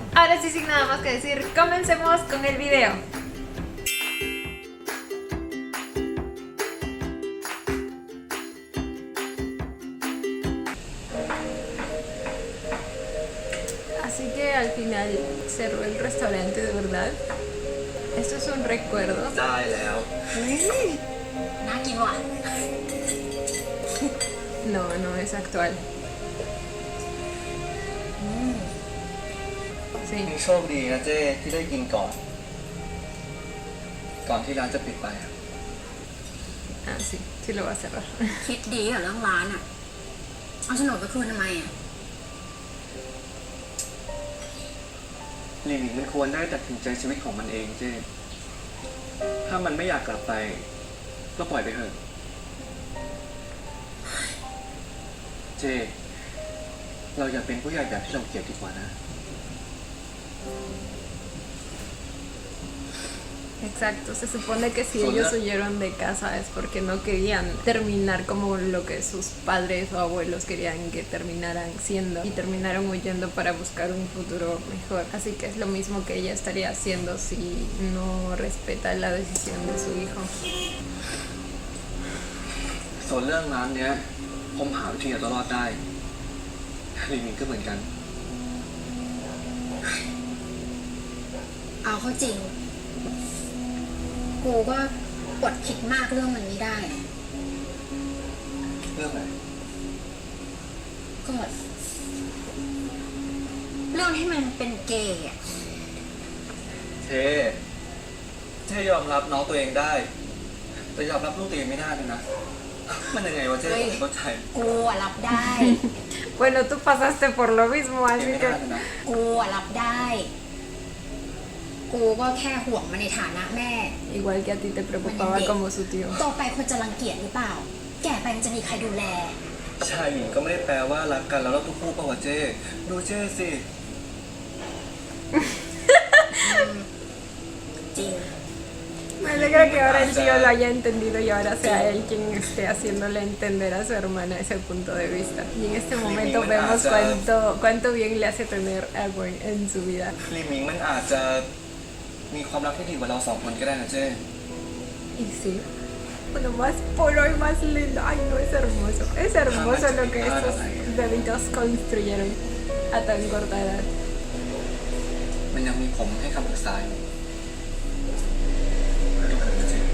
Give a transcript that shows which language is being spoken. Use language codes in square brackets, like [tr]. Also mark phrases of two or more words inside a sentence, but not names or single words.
[es] Ahora sí, sin nada más que decir, comencemos con el video. Así que al final cerró el restaurante, de verdad. Esto es un recuerdo. [th] ได้แล้ว น่ากินว่ะ [es] No, no es actual. Sí. [th] โชคดีนะเจ้ที่ได้กินก่อนที่ร้านจะปิดไปอะ [es] Ah, sí, sí lo va a cerrar. [th] คิดดีเหรอเรื่องร้านอ่ะเอาโฉนดไปคืนทำไมอ่ะ ลิมิมันควรได้ตัดสินใจชีวิตของมันเองเจ้ถ้ามันไม่อยากกลับไปก็ปล่อยไปเถอะเจ้เราอย่าเป็นผู้ใหญ่แบบที่เราเกลียดดีกว่านะ [es] Exacto, se supone que si ellos huyeron de casa es porque no querían terminar como lo que sus padres o abuelos querían que terminaran siendo, y terminaron huyendo para buscar un futuro mejor. Así que es lo mismo que ella estaría haciendo si no respeta la decisión de su hijo. [th] ส่วนเรื่องร้านเนี้ยผมหาวิธีเอาตัวรอดได้ลิมิก็เหมือนกัน เอาเข้าจริงกูก็อดคิดมากเรื่องมันไม่ได้ เรื่องอะไร ก็เรื่องที่มันเป็นเกย์อ่ะ เจ้ยอมรับน้องตัวเองได้แต่ยอมรับลูกตัวเองไม่ได้เลยนะมันยังไงวะเจ้ผมเข้าใจ กูอะรับได้ [es] Bueno, tú pasaste por lo mismo, [th] ไม่ [es] así [th] ได้ [es] que... [th] เลยนะ กูอะรับได้ กูก็แค่ห่วงมันในฐานะแม่ [es] Igual que a ti te preocupaba como su tío. [th] โตไปคนจะรังเกียจหรือเปล่า แก่ไปมันจะมีใครดูแล ชายหญิงก็ไม่ได้แปลว่ารักกันแล้วเราต้องคู่ป่าวะเจ้ดูเจ้สิ จริง [es] Me alegra que ahora el tío lo haya entendido y ahora sea él quien esté haciéndole entender a su hermana ese punto de vista. Y en este momento vemos cuánto bien le hace tener a Gwen en su vida. [th] ลิมิงมันอาจจะมีความรักที่ดีกว่าเราสองคนก็ได้นะเจ้ [es] Y sí, bueno, más puro y más lindo. Ay, no, es hermoso. Es hermoso lo que estos bebitos construyeron a tan corta edad. [th] มันยังมีผมให้คำปรึกษาอยู่ดูเถอะนะเจ้